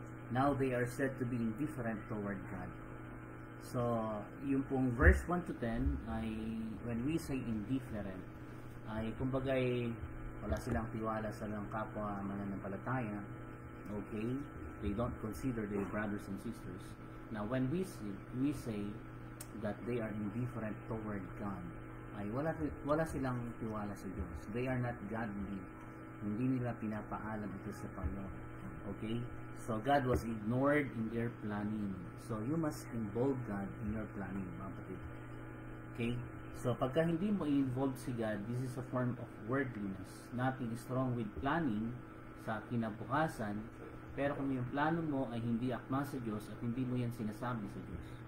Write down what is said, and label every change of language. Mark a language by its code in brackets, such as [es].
[en] Now they are said to be indifferent toward God. [tl] So yung pong verse 1 to 10 ay [en] when we say indifferent [tl] ay kumbagay wala silang tiwala sa mga kapwa mananampalataya. [en] Okay, they don't consider their brothers and sisters. Now when we say that they are indifferent toward God, [tl] ay wala silang tiwala sa Diyos. [en] They are not godly. [tl] Hindi nila pinapaalam ito sa Panginoon. [en] Okay? So God was ignored in their planning. So you must involve God in your planning, [tl] mga kapatid. [en] Okay? [tl] So pagka hindi mo i-involve si [en] God, this is a form of worldliness. Nothing is wrong with planning [tl] sa kinabukasan, pero kung yung plano mo ay hindi akma sa Diyos at hindi mo yan sinasabi sa Diyos.